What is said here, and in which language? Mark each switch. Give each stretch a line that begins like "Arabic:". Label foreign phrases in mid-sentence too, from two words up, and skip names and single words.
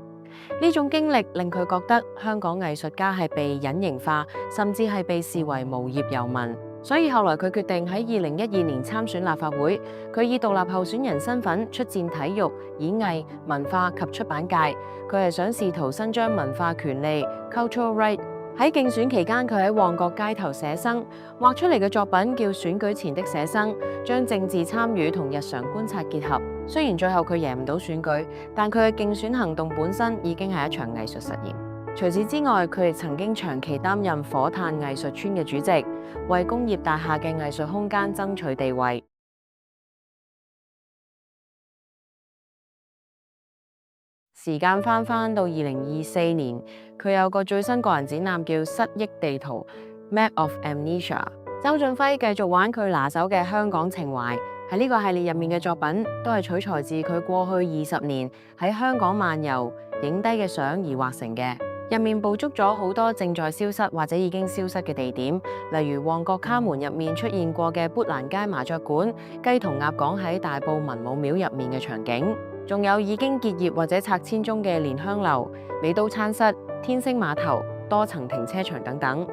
Cantonese: 呢種經歷令佢覺得香港藝術家係被隱形化，甚至係被視為無業遊民。所以後來佢決定喺2012年參選立法會，佢以獨立候選人身份出戰體育、演藝、文化及出版界。佢係想試圖伸張文化權利
English: （cultural right）。
Cantonese: 喺競選期間，佢喺旺角街頭寫生，畫出嚟嘅作品叫《選舉前的寫生》，將政治參與同日常觀察結合。雖然最後佢贏唔到選舉，但佢嘅競選行動本身已經係一場藝術實驗。除此之外，佢亦曾經長期擔任火炭藝術村嘅主席，為工業大廈嘅藝術空間爭取地位。時間翻到2024年，佢有個最新個人展覽叫《失憶地圖》（Map of Amnesia）。周俊輝繼續玩佢拿手嘅香港情懷，喺呢個系列入面嘅作品都係取材自佢過去20年喺香港漫遊影低嘅相而畫成嘅。入面捕捉咗好多正在消失或者已經消失嘅地點，例如旺角卡門入面出現過嘅砵蘭街麻雀館、雞同鴨講喺大埔文武廟入面嘅場景，仲有已經結業或者拆遷中嘅蓮香樓、美都餐室、天星碼頭、多層停車場等等。